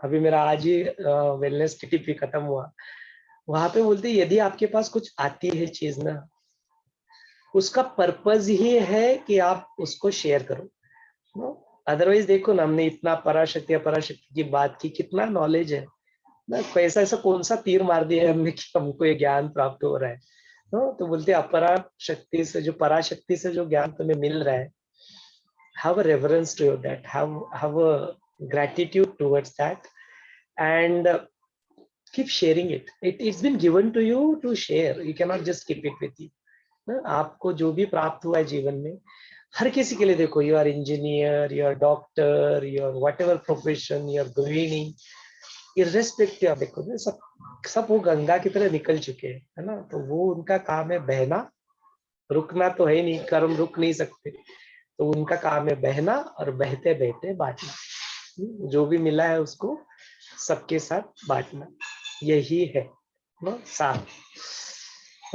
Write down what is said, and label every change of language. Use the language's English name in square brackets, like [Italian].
[Hindi] अभी मेरा आज ही वेलनेस टीटीपी खत्म हुआ, वहां पे बोलते यदि आपके पास कुछ आती है चीज ना, उसका पर्पज ही है कि आप उसको शेयर करो। अदरवाइज देखो ना, हमने इतना पराशक्ति अपराशक्ति की बात की, कितना नॉलेज है ना, कैसा ऐसा कौन सा तीर मार दिया है हमने कि हमको ये ज्ञान प्राप्त हो रहा है। तो बोलते अपरा शक्ति से जो पराशक्ति से जो ज्ञान तुम्हें मिल रहा है, [English] have a reverence to that, have a gratitude towards that, and keep sharing it. It's been given to you to share, you cannot just keep it with you ना। [Hindi] आपको जो भी प्राप्त हुआ है जीवन में, हर किसी के लिए देखो, [English] you are engineer, you are [Hindi] doctor, you are what ever profession you are गृहिणी, इर्रेस्पेक्टिव देखो ना, सब वो गंगा की तरह निकल चुके हैं, है ना। तो वो उनका काम है बहना, रुकना तो है नहीं, कर्म रुक नहीं सकते, तो उनका काम है बहना और बहते बहते बांटना, जो भी मिला है उसको सबके साथ बांटना, यही है ना साथ।